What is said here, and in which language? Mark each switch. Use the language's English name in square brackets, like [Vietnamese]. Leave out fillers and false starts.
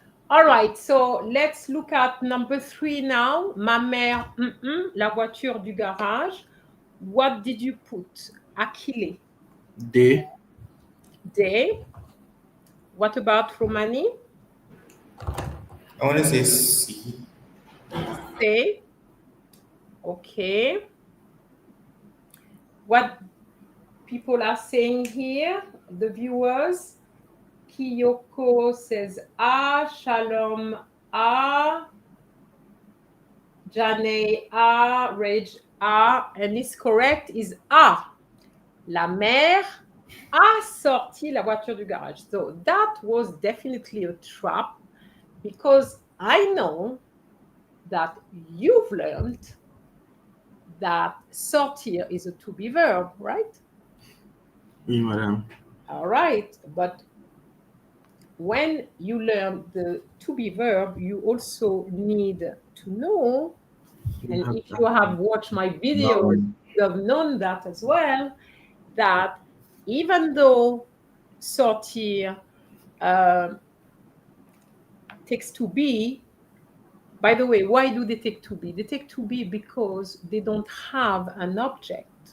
[English] All right, so let's look at number 3 now. [French] Ma mère, la voiture du garage. [English] What did you put? Achille. D. Day. What about Romani? I want to say C. Say. Okay. What people are saying here, the viewers. Kiyoko says A, Shalom A, Janae A, Rage A, and it's correct is A. [French] La mère a sorti la voiture du garage. [English] So that was definitely a trap because I know that you've learned that sortir is a to be verb, right? [French] Oui, madame. [English] All right, but when you learn the to be verb, you also need to know, and if you have watched my videos, you have known that as well, that even though sortir takes to be, by the way, why do they take to be? They take to be because they don't have an object.